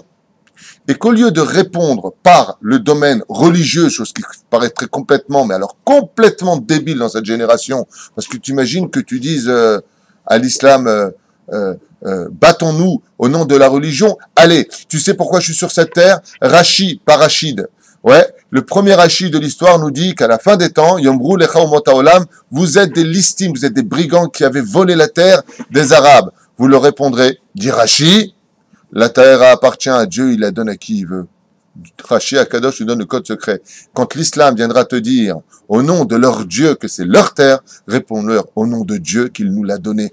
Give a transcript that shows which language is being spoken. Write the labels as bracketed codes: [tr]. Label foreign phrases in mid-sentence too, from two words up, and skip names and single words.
[fr] Et qu'au lieu de répondre par le domaine religieux, chose qui paraîtrait complètement, mais alors complètement débile dans cette génération, parce que tu imagines que tu dises à l'islam, battons-nous au nom de la religion. Allez, tu sais pourquoi je suis sur cette terre? Rachi, pas Rachid. Ouais, le premier Rachid de l'histoire nous dit qu'à la fin des temps, [he] יאמרו לך אומות העולם, [fr] vous êtes des listim, vous êtes des brigands qui avaient volé la terre des Arabes. Vous leur répondrez, dit Rachi, la terre appartient à Dieu, il la donne à qui il veut. Rachi Akadosh lui donne le code secret. Quand l'islam viendra te dire, au nom de leur Dieu, que c'est leur terre, réponds-leur au nom de Dieu qu'il nous l'a donné.